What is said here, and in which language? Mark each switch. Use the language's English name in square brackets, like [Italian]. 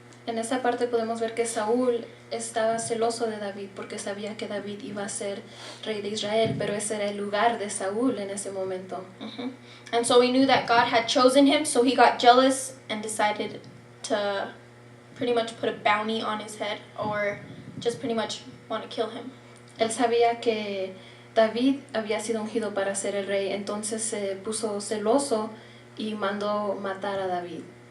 [Spanish] En esa parte podemos ver que Saúl estaba celoso de David porque sabía que David iba a ser rey de Israel, pero ese era el lugar de Saúl en ese momento. [English] And so he knew that God had chosen him, so he got jealous and decided to pretty much put a bounty on his head, or just pretty much want to kill him. [Spanish] Él sabía que David había sido ungido para ser el rey, entonces se puso celoso y mandó matar a David.